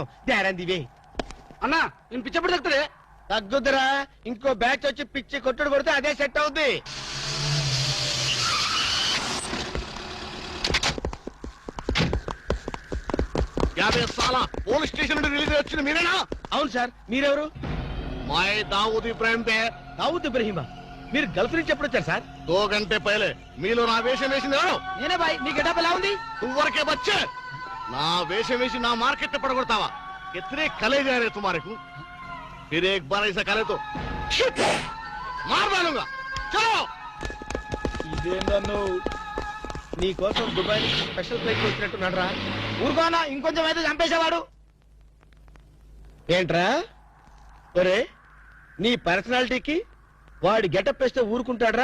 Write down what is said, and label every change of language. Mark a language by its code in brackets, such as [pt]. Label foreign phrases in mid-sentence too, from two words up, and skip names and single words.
[te] దివే అన్నా, నేను పిచ్చప్పుడు తగ్గుతుంది. తగ్గుద్దురా, ఇంకో బ్యాచ్ వచ్చి పిచ్చి కొట్టుడు కొడితే అదే సెట్ అవుద్ది. పోలీస్ స్టేషన్ నుండి రిలీజ్ వచ్చిన మీరేనా? అవును సార్, మీరెవరు? [hi] मैं दाऊद इब्राहिम पे। [te] దావుద్ ఇబ్రహీమా, మీరు గల్ఫ్ నుంచి ఎప్పుడు వచ్చారు సార్? [hi] 2 घंटे पहले [te] మీలో నా వేషం వేసింది ఎవరు? నేనే బాయ్. మీ గెటప్ ఎలా ఉంది? ఊరికే బచ్చే నా వేషం వేసి నా మార్కెట్ పడగొడతావా? [hi] कितने कले जा रहे तुम्हारे को? फिर एक बार ऐसा करे तो मार डालूंगा. चलो. [te] ఇదేందన్ను నీ కోసం దుబాయ్ నుంచి స్పెషల్ ఫ్లైట్ వచ్చినట్టున్నాడు రా. ఊరుకోనా, ఇంకొంచెం అయితే చంపేసేవాడు. ఏంట్రా ఒరే, నీ పర్సనాలిటీకి వాడి గెటప్ వేస్తే ఊరుకుంటాడ్రా?